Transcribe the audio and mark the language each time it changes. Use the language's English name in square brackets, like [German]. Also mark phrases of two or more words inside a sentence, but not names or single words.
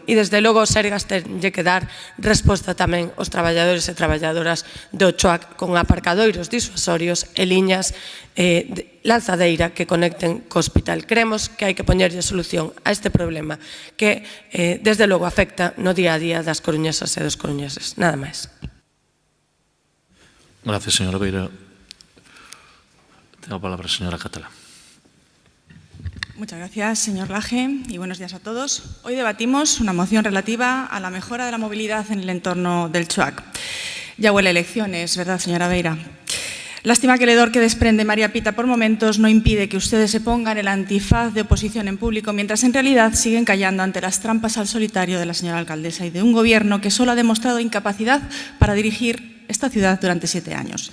[Galician] E, desde logo, os Sergas tenlle que dar resposta tamén aos traballadores e traballadoras do Chuac con aparcadoiros disuasorios e liñas lanzadeira que conecten co hospital. Creemos que hai que poñerlle solución a este problema que, desde logo, afecta no día a día das coruñesas e dos coruñeses. Nada máis. [Spanish] Gracias, señora Beira. Tengo la palabra, señora Catalá. Muchas gracias, señor Laje, y buenos días a todos. Hoy debatimos una moción relativa a la mejora de la movilidad en el entorno del Chuac. Ya huele a elecciones, ¿verdad, señora Beira? Lástima que el hedor que desprende María Pita por momentos no impide que ustedes se pongan el antifaz de oposición en público, mientras en realidad siguen callando ante las trampas al solitario de la señora alcaldesa y de un gobierno que solo ha demostrado incapacidad para dirigir esta ciudad durante 7 años.